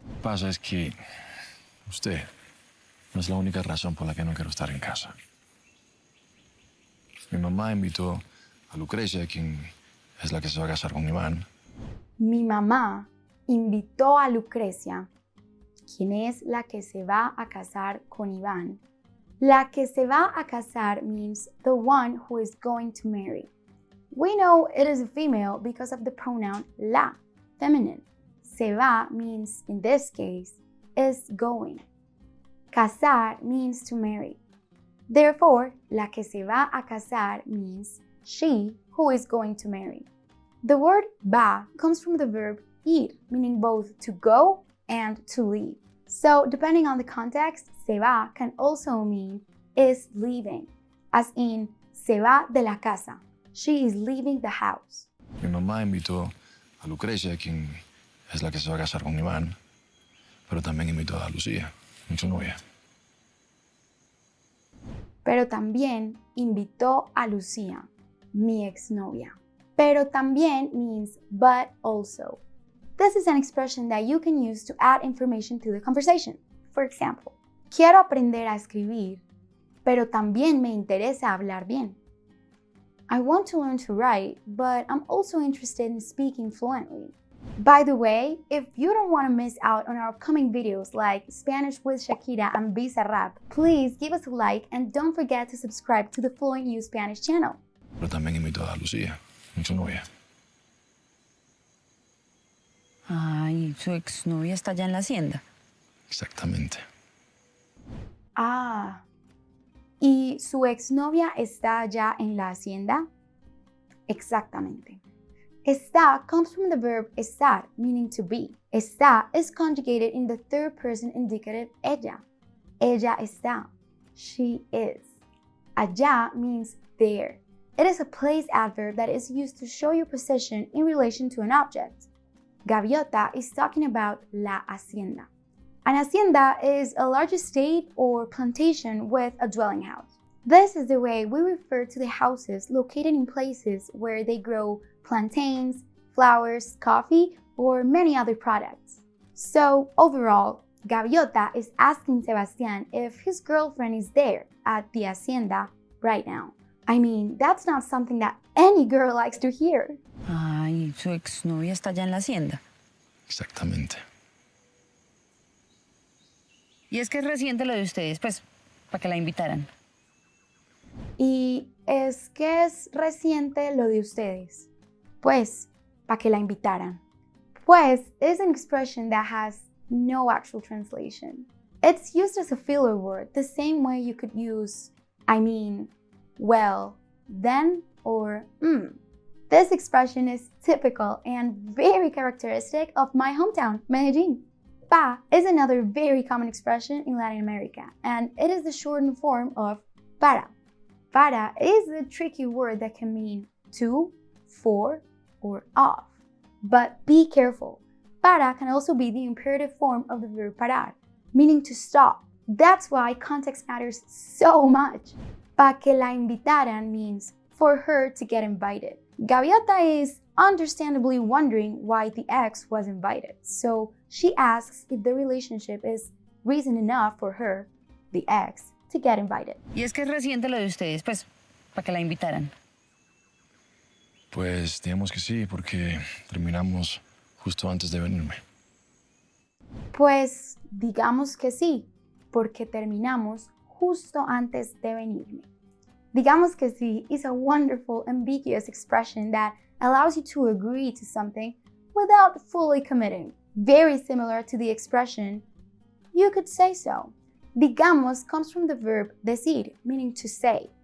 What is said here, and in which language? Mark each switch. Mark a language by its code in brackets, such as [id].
[es] Pasa es que usted no es la única razón por la que no quiero estar en casa. Mi mamá invitó a Lucrecia, quien es la que se va a casar con Iván. Mi mamá invitó a Lucrecia, quien es la que se va a casar con Iván. La que se va a casar [en] means the one who is going to marry. We know it is a female because of the pronoun la, feminine. [es] Se va [en] means, in this case, is going. Casar means to marry. Therefore, [es] la que se va a casar [en] means she who is going to marry. The word va comes from the verb ir, meaning both to go and to leave. So, depending on the context, [es] se va [en] can also mean is leaving, as in [es] se va de la casa. [en] She is leaving the house. [es] Mi mamá invitó a Lucrecia, quien es la que se va a casar con Iván, pero también invitó a Lucía, su novia. Pero también invitó a Lucía, mi exnovia. Pero también [en] means but also. This is an expression that you can use to add information to the conversation. For example, [es] quiero aprender a escribir, pero también me interesa hablar bien. [en] I want to learn to write, but I'm also interested in speaking fluently. By the way, if you don't want to miss out on our upcoming videos like Spanish with Shakira and Visa Rap, please give us a like and don't forget to subscribe to the FluentU Spanish channel. [es] Pero también invitó a Lucía, su novia. Ay, su exnovia está allá en la hacienda. Exactamente. Ah, ¿y su exnovia está allá en la hacienda? Exactamente. [en] Está comes from the verb estar, meaning to be. Está is conjugated in the third person indicative ella. [es] Ella está. [en] She is. Allá means there. It is a place adverb that is used to show your position in relation to an object. Gaviota is talking about la hacienda. An hacienda is a large estate or plantation with a dwelling house. This is the way we refer to the houses located in places where they grow plantains, flowers, coffee, or many other products. So overall, Gaviota is asking Sebastian if his girlfriend is there at the hacienda right now. I mean, that's not something that any girl likes to hear. [es] Ay, su exnovia está allá en la hacienda. Exactamente. Y es que es reciente lo de ustedes, pues, para que la invitaran. Y es que es reciente lo de ustedes. Pues, para que la invitaran. [en] Pues is an expression that has no actual translation. It's used as a filler word, the same way you could use, I mean, well, then, or This expression is typical and very characteristic of my hometown, Medellin. Pa is another very common expression in Latin America, and it is the shortened form of para. Para is a tricky word that can mean to, for, or of. But be careful. Para can also be the imperative form of the verb parar, meaning to stop. That's why context matters so much. [es] Pa que la invitaran [en] means for her to get invited. Gaviota is understandably wondering why the ex was invited, so she asks if the relationship is reason enough for her, the ex, to get invited. [es] Y es que es reciente lo de ustedes, pues, para que la invitaran. Pues digamos que sí, porque terminamos justo antes de venirme. Pues digamos que sí, porque terminamos justo antes de venirme. Digamos que sí [en] is a wonderful, ambiguous expression that allows you to agree to something without fully committing. Very similar to the expression, you could say so. Digamos comes from the verb decir, meaning to say.